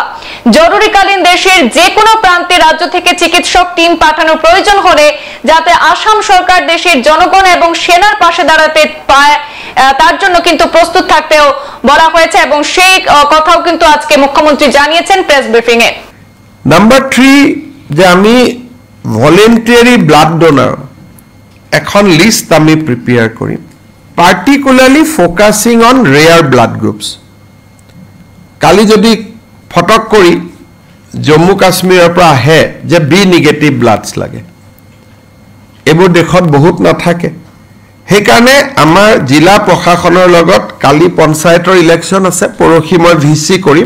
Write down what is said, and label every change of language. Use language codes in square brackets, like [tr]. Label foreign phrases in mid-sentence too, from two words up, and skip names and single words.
[bn] জরুরিকালীন দেশের যে কোনো প্রান্তে রাজ্য থেকে চিকিৎসক টিম পাঠানোর প্রয়োজন হলে যাতে আসাম সরকার দেশের জনগণ এবং সেনার পাশে দাঁড়াতে পায় তার জন্য কিন্তু প্রস্তুত থাকতেও বলা হয়েছে, এবং সেই কথাও কিন্তু আজকে মুখ্যমন্ত্রী জানিয়েছেন [en] press briefing এ। [as] নাম্বার 3, যে আমি [en] voluntary blood donor [as] এখন লিস্ট আমি প্রিপেয়ার কৰিম, [en] particularly focusing on rare blood groups. [as] কালি যদি ফটক কৰি জম্মু কাশ্মীৰৰ পৰা আহে যে [en] B negative bloods [as] লাগে, এইবোৰ দেশত বহুত নাথাকে। সেইকাৰণে আমাৰ জিলা প্ৰশাসনৰ লগত কালি পঞ্চায়তৰ ইলেকশ্যন আছে, পৰহি মই ভিচি কৰিম।